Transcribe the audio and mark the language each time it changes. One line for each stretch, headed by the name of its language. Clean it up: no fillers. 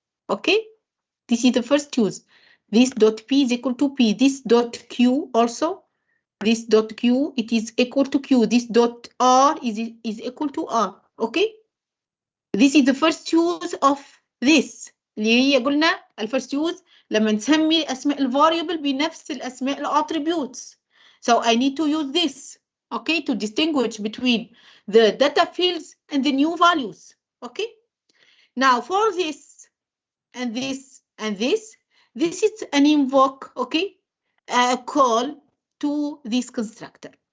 English: Okay, this is the first use. This dot P is equal to P. This dot Q also, this dot Q, it is equal to Q. This dot R is equal to R. Okay, this is the first use of this.
Arabic: اللي هي قلنا الفيرست يوز لما نسمي اسماء الفاريبل بنفس الاسماء الاتريبيوتس.
English: So I need to use this, okay, to distinguish between the data fields and the new values. Okay, now for this and this and this is an invoke, okay, a call to this constructor.